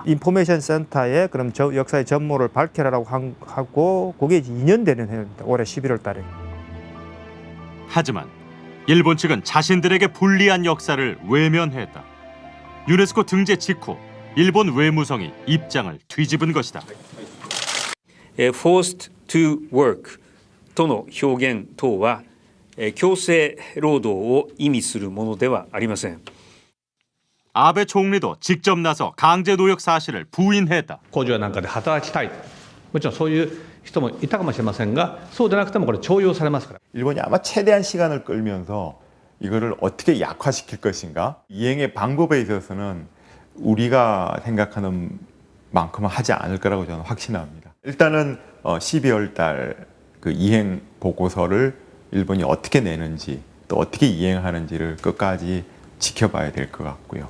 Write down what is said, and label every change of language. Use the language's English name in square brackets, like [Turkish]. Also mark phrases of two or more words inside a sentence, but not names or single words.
[Korean] 인포메이션 센터에 그럼 역사의 전모를 밝혀라라고 하고 그게 2년 되는 해입니다. 올해 11월 달에. 하지만 일본 측은 자신들에게 불리한 역사를 외면했다. 유네스코 등재 직후 일본 외무성이 입장을 뒤집은 것이다. [English] Forced to work [Japanese] との表現等は強制労働を意味するものではありません。 [Korean] 아베 총리도 직접 나서 강제 노역 사실을 부인했다. [Japanese] 工場なんかで働きたい。もちろんそういう人もいたかもしれませんが、そうでなくてもこれ徴用されますから。 [Korean] 일본이 아마 최대한 시간을 끌면서 이거를 어떻게 약화시킬 것인가? 이행의 방법에 있어서는 우리가 생각하는 만큼은 하지 않을 거라고 저는 확신합니다. 일단은 12월 달 그 이행 보고서를 일본이 어떻게 내는지 또 어떻게 이행하는지를 끝까지 지켜봐야 될 것 같고요.